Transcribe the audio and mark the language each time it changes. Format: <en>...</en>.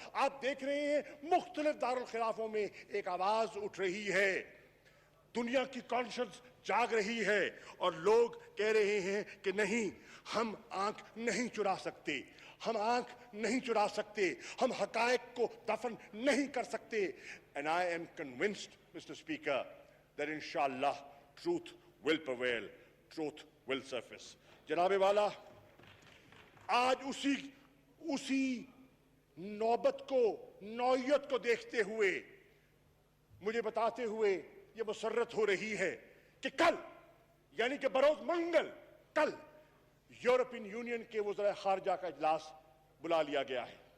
<ur>آپ دیکھ رہے ہیں مختلف دارالخلافوں میں ایک آواز اٹھ رہی ہے, دنیا کی کانشنس جاگ رہی ہے اور لوگ کہہ رہے ہیں کہ نہیں, ہم آنکھ نہیں چرا سکتے, ہم آنکھ نہیں چرا سکتے, ہم حقائق کو دفن نہیں کر سکتے.</ur> <en>And I am convinced, Mr. Speaker, that inshallah truth will prevail, truth will surface.</en> <ur>جناب والا, آج اسی نوبت کو, نوعیت کو دیکھتے ہوئے مجھے بتاتے ہوئے یہ مسرت ہو رہی ہے کہ کل, یعنی کہ بروز منگل, کل یورپین یونین کے وزراء خارجہ کا اجلاس بلا لیا گیا ہے.</ur>